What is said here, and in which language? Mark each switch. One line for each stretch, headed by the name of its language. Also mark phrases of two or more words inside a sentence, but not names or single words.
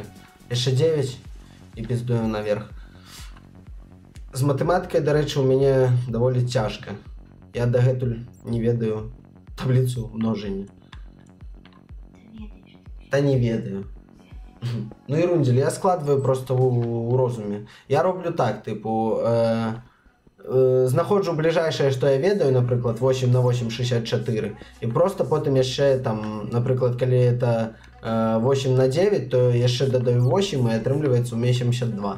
Belarusian: Яшчэ 9 і піздуем наверх. З матэматыкай, дарэчы, у мяне даволі цяжка. Я дагэтуль не ведаю
Ukrainian: таблицу множення.
Belarusian: Та не ведаю. Ну і рундель, я складываю просто у розуме.
Ukrainian: Я роблю так, типу, знаходжу ближайшее, що я ведаю, наприклад, 8 на 8, 64. І просто потім яшчэ, там, наприклад, коли это 8 на 9, то яшчэ додаю 8 і атрымліваецца
Russian: у меня
Ukrainian: 72.